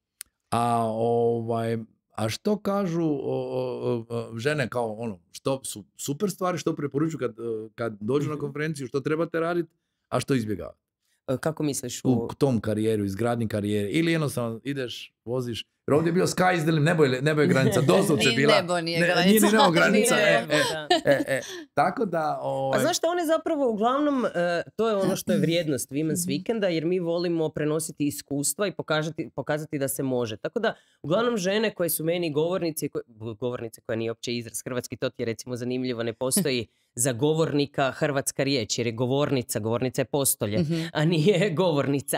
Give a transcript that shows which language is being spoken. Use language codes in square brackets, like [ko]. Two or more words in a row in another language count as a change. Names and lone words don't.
[hr] A što kažu žene kao što su super stvari, što preporučuju kad dođu na konferenciju, što trebate raditi, a što izbjegavati? Kako misliš? U tom karijeru, izgradnji karijere. Ili jednostavno ideš, voziš. Jer ovdje je bio [en] sky is the limit, [hr] nebo je granica. Doslovce je bila. Nebo nije granica. Nije granica. Tako da... Pa znaš što, one zapravo uglavnom, to je ono što je vrijednost Women's Weekenda, jer mi volimo prenositi iskustva i pokazati da se može. Tako da, uglavnom žene koje su meni govornice koja nije uopće izraz hrvatski, to ti je recimo zanimljivo, ne postoji za govornika hrvatska riječ, jer je govornica je postolje, a nije govornica.